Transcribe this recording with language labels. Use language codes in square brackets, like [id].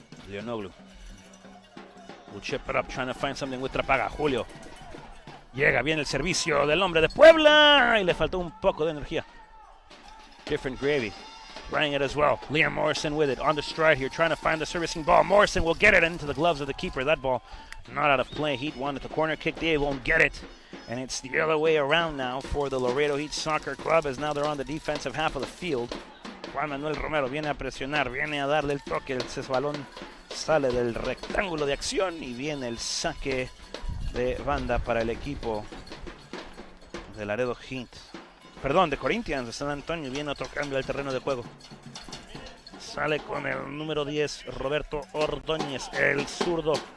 [en] Leonoglu will chip it up, trying to find something with Trapaga. Julio. [es] Llega bien el servicio del hombre de Puebla. Y le faltó un poco de energía. [en] Different gravy. Running it as well. Liam Morrison with it on the stride here, trying to find the servicing ball. Morrison will get it into the gloves of the keeper. That ball not out of play. Heat wanted the corner kick. They won't get it. And it's the other way around now for the Laredo Heat Soccer Club, as now they're on the defensive half of the field. [es] Juan Manuel Romero viene a presionar, viene a darle el toque. Ese balón sale del rectángulo de acción y viene el saque de banda para el equipo de Laredo Heat. Perdón, de Corinthians, de San Antonio. Viene otro cambio al terreno de juego. Sale con el número 10, Roberto Ordóñez, el zurdo.